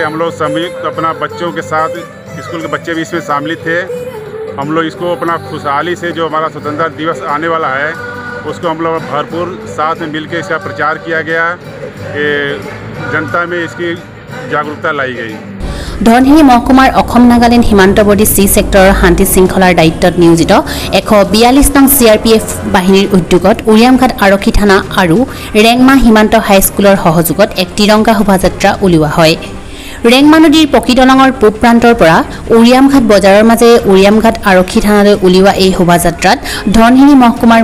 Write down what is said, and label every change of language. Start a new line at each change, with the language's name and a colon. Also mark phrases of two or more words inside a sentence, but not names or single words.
Hindi: हम लोग संयुक्त अपना बच्चों के साथ स्कूल के बच्चे भी इसमें शामिल थे। हम लोग इसको अपना खुशहाली से जो हमारा स्वतंत्रता दिवस आने वाला है उसको हम लोग भरपूर साथ में मिलकर इसका प्रचार किया गया, जनता में इसकी जागरूकता लाई गई।
Assamese: ধনশিৰি মহকুমাৰ অসম নাগালেণ্ড সীমান্তৱৰ্তী C ছেক্টৰৰ শান্তি শৃংখলাৰ দায়িত্বত নিয়োজিত 142 নং CRPF বাহিনীৰ উদ্যোগত উৰিয়ামঘাট আৰক্ষী থানা আৰু ৰেংমা সীমান্ত হাইস্কুলৰ সহযোগত এক তিৰংগা শোভাযাত্ৰা উলিওৱা হয়। ৰেংমা নদীৰ পকিদলঙৰ পূব প্ৰান্তৰ পৰা উৰিয়ামঘাট বজাৰৰ মাজেৰে উৰিয়ামঘাট আৰক্ষী থানালৈ উলিওৱা এই শোভাযাত্ৰাত ধনশিৰি মহকুমাৰ